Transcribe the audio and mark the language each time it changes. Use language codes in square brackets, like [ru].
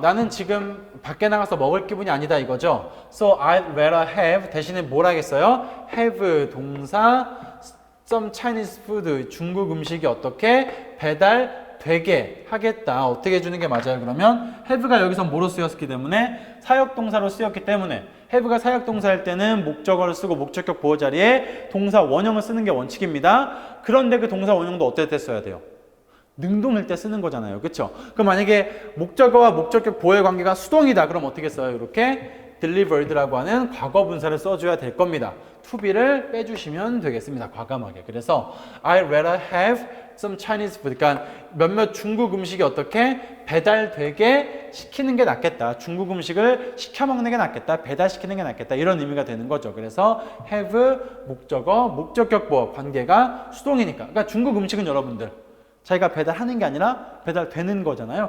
[ko] 나는 지금 밖에 나가서 먹을 기분이 아니다 이거죠. [en] So I'd rather have [ko] 대신에 뭘 하겠어요? have 동사 [en] some Chinese food [ko] 중국 음식이 어떻게 배달되게 하겠다. 어떻게 해주는 게 맞아요? 그러면 have가 여기서 뭐로 쓰였기 때문에 사역동사로 쓰였기 때문에 have가 사역동사일 때는 목적어를 쓰고 목적격 보호 자리에 동사 원형을 쓰는 게 원칙입니다. 그런데 그 동사 원형도 어떨 때 써야 돼요? 능동일 때 쓰는 거잖아요. 그렇죠? 그럼 만약에 목적어와 목적격 보호의 관계가 수동이다. 그럼 어떻게 써요? 이렇게 delivered라고 하는 과거 분사를 써줘야 될 겁니다. to be를 빼주시면 되겠습니다. 과감하게. 그래서 [en] I'd rather have some Chinese food. [ko] 그러니까 몇몇 중국 음식이 어떻게 배달되게 시키는 게 낫겠다. 중국 음식을 시켜 먹는 게 낫겠다. 배달시키는 게 낫겠다. 이런 의미가 되는 거죠. 그래서 have 목적어, 목적격 보호 관계가 수동이니까. 그러니까 중국 음식은 여러분들 자기가 배달하는 게 아니라 배달되는 거잖아요.